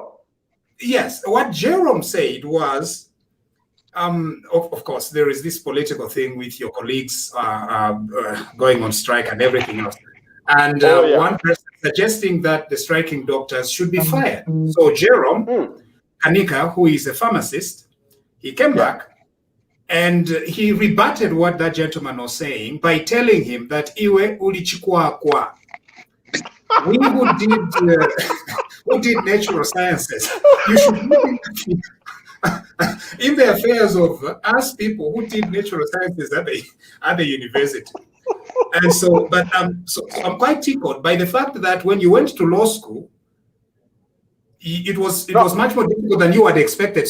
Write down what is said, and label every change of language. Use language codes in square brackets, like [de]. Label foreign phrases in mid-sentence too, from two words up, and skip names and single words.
[en] Yes, what Jerome said was, of course, there is this political thing with your colleagues going on strike and everything else. And one person suggesting that the striking doctors should be fired. So Jerome Kanika, who is a pharmacist, he came back and he rebutted what that gentleman was saying by telling him that [bem] Iwe ulichikwa kwa. [en] We who did natural sciences, you should be in the affairs of us people who did natural sciences at the university. And so, but so I'm quite tickled by the fact that when you went to law school, it was much more difficult than you had expected.